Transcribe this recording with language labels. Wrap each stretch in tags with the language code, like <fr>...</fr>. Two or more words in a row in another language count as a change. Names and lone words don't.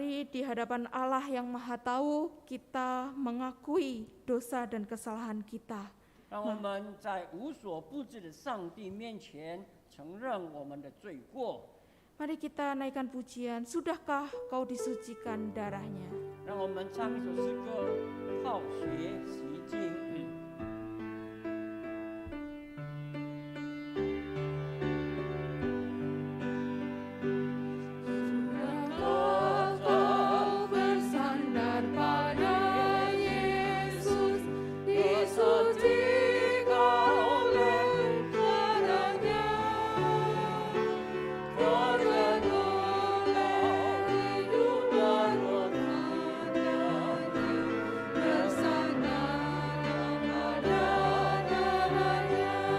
<id>di hadapan Allah yang Maha Tahu, kita mengakui dosa dan kesalahan kita.</id> <zh>让我们在无所不知的上帝面前承认我们的罪过。</zh> <id>Mari kita naikkan pujian, sudahkah kau disucikan darahnya?</id> <zh>让我们唱一首诗歌，好学习经。</zh> <id>Kau bersandar pada Yesus, disucikan oleh darahnya, tergenanglah hidup baru padanya, bersandar pada darahnya.</id>